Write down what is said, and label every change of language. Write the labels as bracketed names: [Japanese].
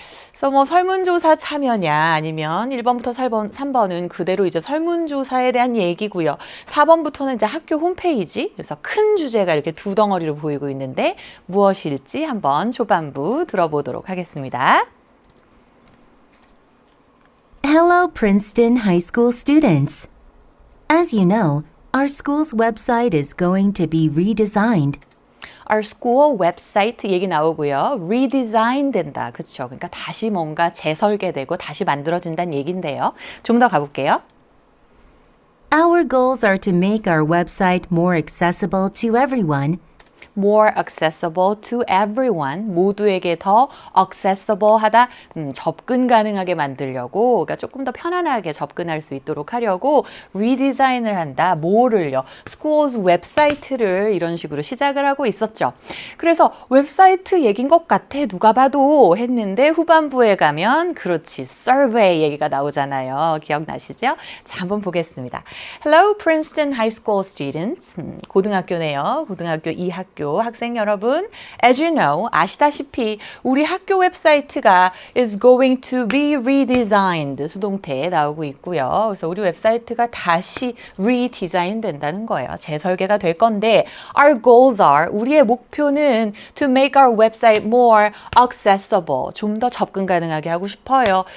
[Korean] 그래서 뭐 설문조사 참여냐 아니면 1번부터 3번은 그대로 이제 설문조사에 대한 얘기고요. 4번부터는 이제 학교 홈페이지, 그래서 큰 주제가 이렇게 두 덩어리로 보이고 있는데 무엇일지 한번 초반부 들어보도록 하겠습니다. [English] Hello, Princeton High School students. As you know, our school's website is going to be redesigned. Our school website [Korean] 얘기 나오고요. redesign 된다. 그렇죠? 그러니까 다시 뭔가 재설계되고 다시 만들어진다는 얘기인데요. 좀 더 가볼게요. [English] Our goals are to make our website more accessible to everyone. more accessible to everyone, [Korean] 모두에게 더 accessible 하다, 접근 가능하게 만들려고, 그러니까 조금 더 편안하게 접근할 수 있도록 하려고 리디자인을 한다. 뭐를요? schools 웹사이트를 이런 식으로 시작을 하고 있었죠. 그래서 웹사이트 얘기인 것 같아 누가 봐도 했는데 후반부에 가면 그렇지 survey 얘기가 나오잖아요. 기억나시죠? 자, 한번 보겠습니다. [English] Hello, Princeton High School students. [Korean] 고등학교네요. 고등학교 2학교 학생 여러분, [English] as you know, [Korean] 아시다시피 우리 학교 웹사이트가 [English] is going to be redesigned [Korean] 수동태에 나오고 있고요. 그래서 우리 웹사이트가 다시 redesign 된다는 거예요. 재설계가 될 건데 [English] our goals are, [Korean] 우리의 목표는 [English] to make our website more accessible, [Korean] 좀 더 접근 가능하게 하고 싶어요.